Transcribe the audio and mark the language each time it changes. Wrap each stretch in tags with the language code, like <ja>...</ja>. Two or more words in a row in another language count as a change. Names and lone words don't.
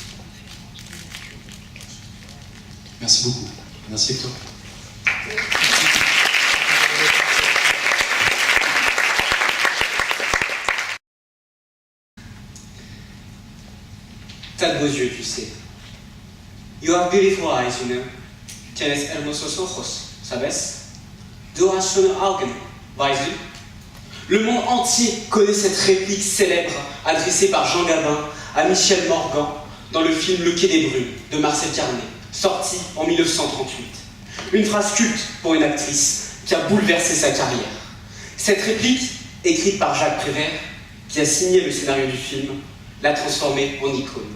<fr>Merci beaucoup. Merci Hector. T'as de beaux yeux, tu sais.</fr> <en>You have beautiful eyes, you know.</en> <es>Tienes hermosos ojos, ¿sabes?</es> <de>Du hast schöne Augen, weißt du?</de> <fr>Le monde entier connaît cette réplique célèbre adressée par Jean Gabin à Michel Morgan dans le film Le Quai des Brumes de Marcel Carné, sorti en 1938. Une phrase culte pour une actrice qui a bouleversé sa carrière. Cette réplique, écrite par Jacques Prévert, qui a signé le scénario du film, l'a transformée en icône.</fr>